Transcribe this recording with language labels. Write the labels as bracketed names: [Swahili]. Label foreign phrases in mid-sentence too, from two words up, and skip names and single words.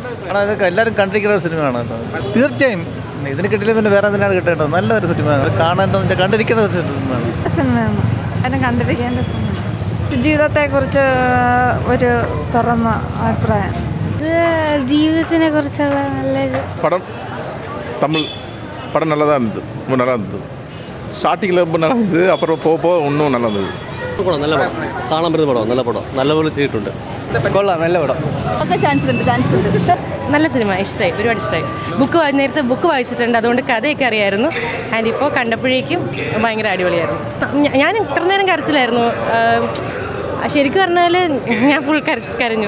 [Malayalam] ഇതൊക്കെ എല്ലാവരും കണ്ടിരിക്കുന്ന ഒരു സിനിമയാണ്. തീർച്ചയായും ഇതിന് കിട്ടില്ല പിന്നെ വേറെ എന്തിനാണ് കിട്ടേണ്ടത്. നല്ലൊരു സിനിമയാണ്, കാണേണ്ടത് കണ്ടിരിക്കുന്ന ഒരു സിനിമയാണ്. സിനിമയാണ് അതിനെ കണ്ടിരിക്കേണ്ട സിനിമ. ജീവിതത്തെക്കുറിച്ച് ഒരു തുറന്ന അഭിപ്രായം. ഇത് ജീവിതത്തിനെ കുറിച്ചുള്ള നല്ലൊരു [Tamil] படம். தமிழ் படம் நல்லா தான் இருந்தது, ரொம்ப நல்லா இருந்தது. ஸ்டார்டிங்கில் ரொம்ப நல்லா இருந்தது, அப்புறம் போக போக இன்னும் நல்லா இருந்தது. [Malayalam] പടം നല്ല പടം, കാണാൻ പറ്റുന്ന പടം, നല്ല പടം, നല്ലപോലെ ചെയ്തിട്ടുണ്ട്. കൊള്ളാം, നല്ല പടം. ചാൻസ് ഉണ്ട്. നല്ല സിനിമ, ഇഷ്ടമായി, ഒരുപാട് ഇഷ്ടമായി. നേരത്തെ ബുക്ക് വായിച്ചിട്ടുണ്ട്, അതുകൊണ്ട് കഥയൊക്കെ അറിയായിരുന്നു. ആൻഡ് ഇപ്പോൾ കണ്ടപ്പോഴേക്കും ഭയങ്കര അടിപൊളിയായിരുന്നു. ഞാൻ ഇത്ര നേരം കരച്ചിലായിരുന്നു. ശരിക്കും പറഞ്ഞാൽ ഞാൻ ഫുൾ കരഞ്ഞു.